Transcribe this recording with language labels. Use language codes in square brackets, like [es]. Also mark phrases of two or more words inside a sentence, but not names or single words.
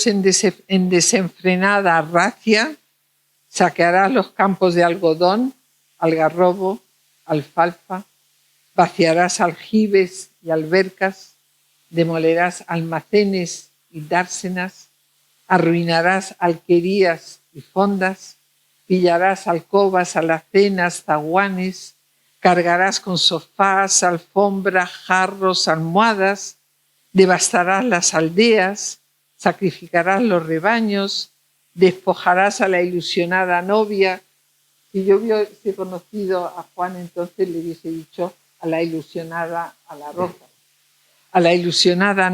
[es] en desenfrenada racia, saquearás los campos de algodón, algarrobo, alfalfa, vaciarás aljibes y albercas, demolerás almacenes y dársenas, arruinarás alquerías y fondas, pillarás alcobas, alacenas, zaguanes, cargarás con sofás, alfombras, jarros, almohadas, devastarás las aldeas, sacrificarás los rebaños, despojarás a la ilusionada novia. Si yo hubiese conocido a Juan, entonces le hubiese dicho a la ilusionada, a la rosa, a la ilusionada